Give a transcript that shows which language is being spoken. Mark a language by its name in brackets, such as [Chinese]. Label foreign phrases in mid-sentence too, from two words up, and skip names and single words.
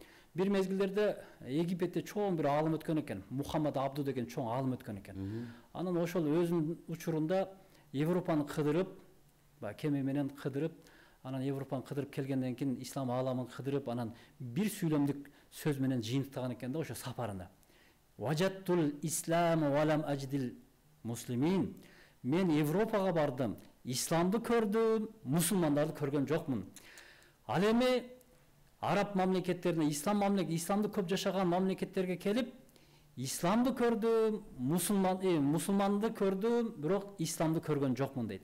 [Kyrgyz] Бир мезгилдерде Египетте чоң бир аалым өткөн экен, Мухаммад Абду деген чоң аалым өткөн экен. Анан ошол өзүнүн учурунда Европаны кыдырып, кеме менен кыдырып, анан Европаны кыдырып келгенден кийин ислам ааламын кыдырып, анан бир сүйлөмдүк сөз менен жыйынтыктаган экен да ошо сапарында. [Arabic] وجدت الإسلام ولم أجد المسلمين. [Kyrgyz] Мен Европага бардым, исламды көрдүм, мусулмандарды көргөн жокмун. Ал эми араб мамлекеттерине, исламды көп жашаган мамлекеттерге келип, исламды көрдүм, мусулманды көрдүм, бирок исламды көргөн жокмун дейт.